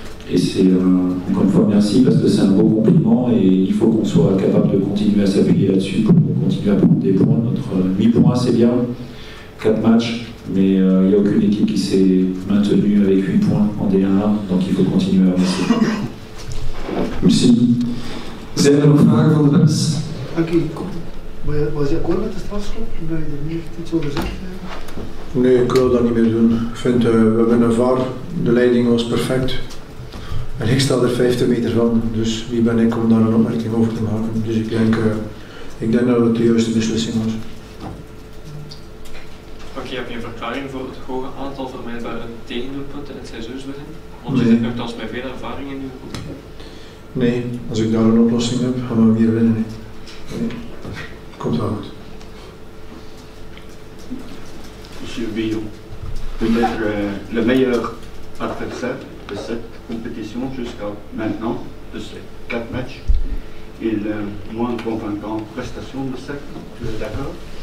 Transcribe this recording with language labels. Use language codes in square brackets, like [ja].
[fr] Et c'est encore une fois merci parce que c'est un beau compliment et il faut qu'on soit capable de continuer à s'appuyer là-dessus pour continuer à prendre des points. Notre 8 points c'est bien, 4 matchs, mais il n'y a aucune équipe qui s'est maintenue avec 8 points en D1A, donc il faut continuer à avancer. Merci. [nl] Zijn er nog vragen van de pers? Oké, was je akkoord met de strafschop? Dat je er niet iets over zegt? Nee, ik wil dat niet meer doen. Ik vind, we hebben een VAR, de leiding was perfect. En ik sta er 50 meter van, dus wie ben ik om daar een opmerking over te maken. Dus ik denk dat het de juiste beslissing was. Oké, heb je een verklaring voor het hoge aantal vermijdbare tegendoelpunten in het seizoensbegin? Want je zit nogthans met veel ervaring in uw groep. Nee, als ik daar een oplossing heb, gaan we weer winnen. Nee. Komt wel goed. [fr] Monsieur Villon, peut-être le meilleur adversaire de cette compétition jusqu'à maintenant, de ces 4 matchs, et le moins convaincant prestation de cette, tu es d'accord?